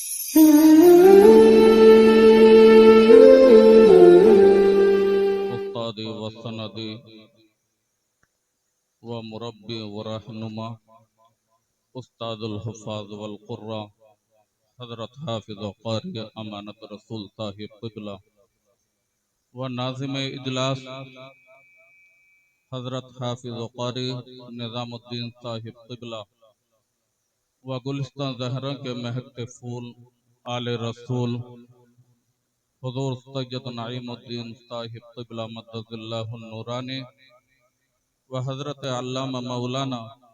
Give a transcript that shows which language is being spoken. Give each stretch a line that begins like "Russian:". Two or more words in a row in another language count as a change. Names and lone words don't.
Urdu: استادی و سندی و مربی و رہنما استاد الحفاظ والقراء حضرت حافظ و قاری امانت رسول صاحب قبلہ و ناظم اجلاس حضرت حافظ و قاری نظام الدین صاحب قبلہ و گلستان زہرا کے مہکتے پھول آل رسول حضور سید نعیم الدین صاحب قبلہ مدد اللہ النورانی و حضرت علامہ مولانا